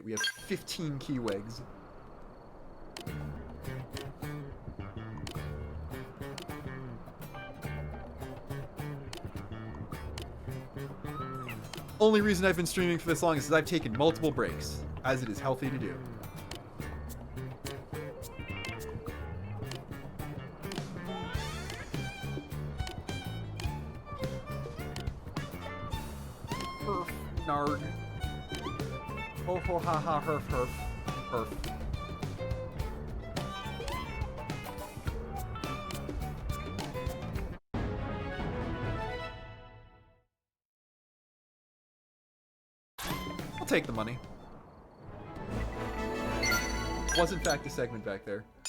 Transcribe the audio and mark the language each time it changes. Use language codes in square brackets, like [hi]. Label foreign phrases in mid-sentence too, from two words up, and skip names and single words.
[en] We have 15 Keywigs. Only reason I've been streaming for this long is because I've taken multiple breaks, as it is healthy to do. Herf, narg. Ho ho ha ha herf herf. Herf. I'll take the money. Was in fact a segment back there.